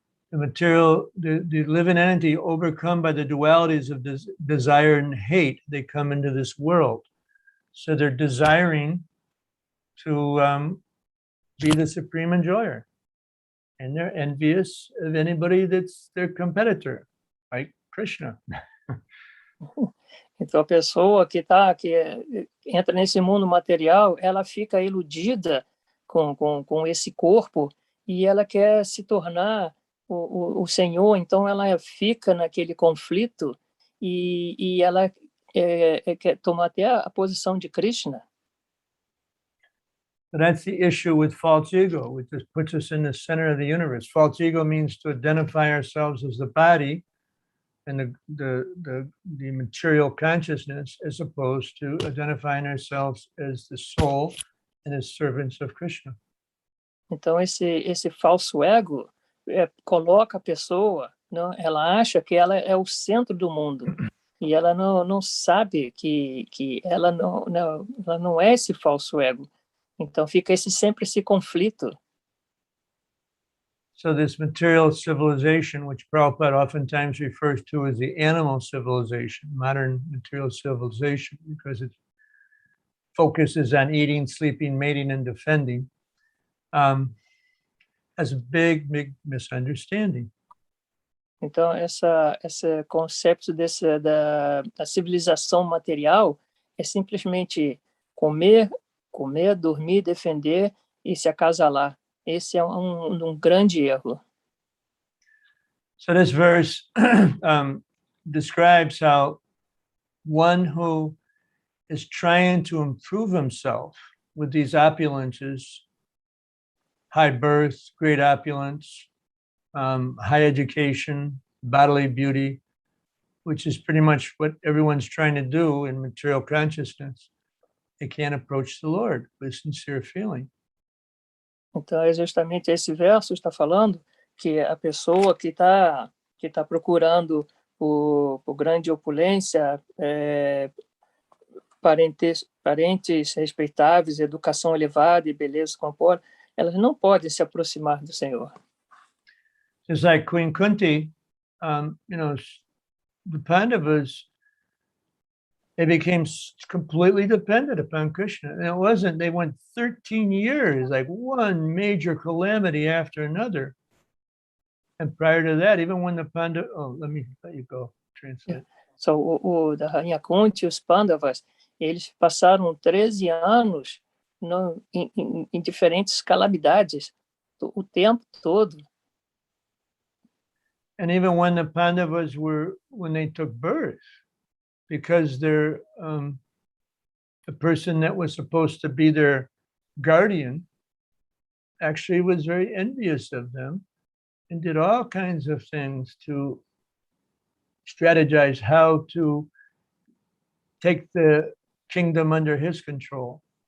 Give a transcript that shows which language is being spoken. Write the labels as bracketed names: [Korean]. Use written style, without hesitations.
[English] The living entity overcome by the dualities of desire and hate, they come into this world. So they're desiring to be the supreme enjoyer. And they're envious of anybody that's their competitor, like Krishna. [Portuguese] Então, a pessoa que entra nesse mundo material, ela fica iludida com esse corpo e ela quer se tornar o Senhor. Então, ela fica naquele conflito e ela quer tomar até a posição de Krishna. [English] But that's the issue with false ego, which just puts us in the center of the universe. False ego means to identify ourselves as the body and the material consciousness, as opposed to identifying ourselves as the soul and as servants of Krishna. [Portuguese] Então, esse falso ego coloca a pessoa, não, ela acha que ela é o centro do mundo e ela não sabe que ela não é esse falso ego. Então, fica sempre esse conflito. [English] So this material civilization, which Prabhupada oftentimes refers to as the animal civilization, modern material civilization, because it focuses on eating, sleeping, mating, and defending, has a big misunderstanding. [Portuguese] Então, esse conceito da civilização material é simplesmente comer, dormir, defender e se acasalar. Esse é um grande erro. [English] So this verse describes how one who is trying to improve himself with these opulences, high birth, great opulence, high education, bodily beauty, which is pretty much what everyone's trying to do in material consciousness, they can't approach the Lord with sincere feeling. [Portuguese] Então, é justamente esse verso está falando que a pessoa que está procurando por grande opulência, parentes respeitáveis, educação elevada e beleza corpórea, elas não podem se aproximar do Senhor. [English] Just like Queen Kunti, the Pandavas, they became completely dependent upon Krishna. And they went 13 years, like one major calamity after another. And prior to that, even when the Pandavas, let you go, translate. [Portuguese] So, da Rainha Kunti, os Pandavas, eles passaram 13 anos em diferentes calamidades, o tempo todo. [English] And even when the Pandavas when they took birth, because they're the person that was supposed to be their guardian actually was very envious of them and did all kinds of things to strategize how to take the kingdom under his control.